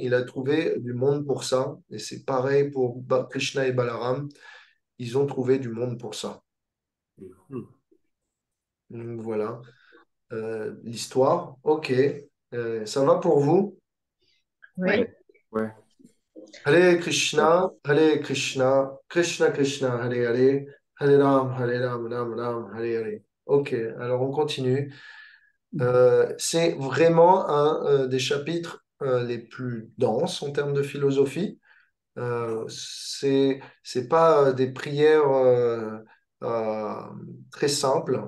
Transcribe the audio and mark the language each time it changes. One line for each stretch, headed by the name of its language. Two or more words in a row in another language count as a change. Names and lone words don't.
French: Il a trouvé du monde pour ça. Et c'est pareil pour Krishna et Balaram. Ils ont trouvé du monde pour ça. Donc, voilà l'histoire. OK. Ça va pour vous? Oui. Ouais.
Sanskrit: हरे कृष्ण कृष्ण कृष्ण हरे हरे हरे राम राम राम हरे हरे.
French: Ok, alors on continue. C'est vraiment un des chapitres les plus denses en termes de philosophie. C'est pas des prières euh, très simples.